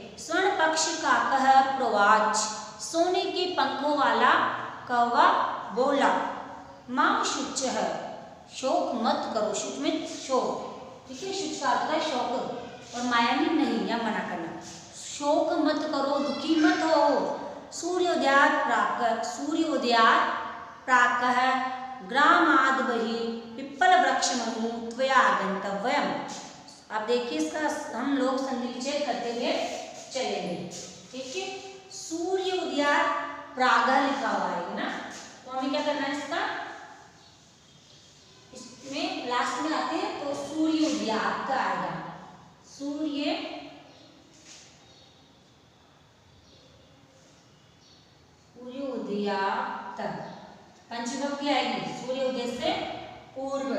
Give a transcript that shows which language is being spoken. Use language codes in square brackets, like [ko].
[sa] स्वर्ण पक्ष काकः प्रवाच, [hi] सोने के पंखों वाला कौवा बोला, [sa] माँ शुचः, [hi] शोक मत करो, शुच में शोक, ठीक है, शुच का अर्थ है शोक और माया में नहीं, या मना करना, शोक मत करो, दुखी मत हो। [sa] सूर्योदयात प्राक, सूर्योदयात प्राकः ग्रामाद् बहिः पिप्पलवृक्षमनु त्वया गन्तव्यम्। [hi] अब देखिए इसका हम लोग संधि विच्छेद करते हुए चलेंगे। ठीक है, सूर्य उदयात प्रागः लिखा हुआ है ना, तो हमें क्या करना है, इसका इसमें लास्ट में आते हैं तो सूर्य उदयात का आएगा, सूर्य उदयात पंचविभक्ति आएगी, सूर्य उदय से पूर्व।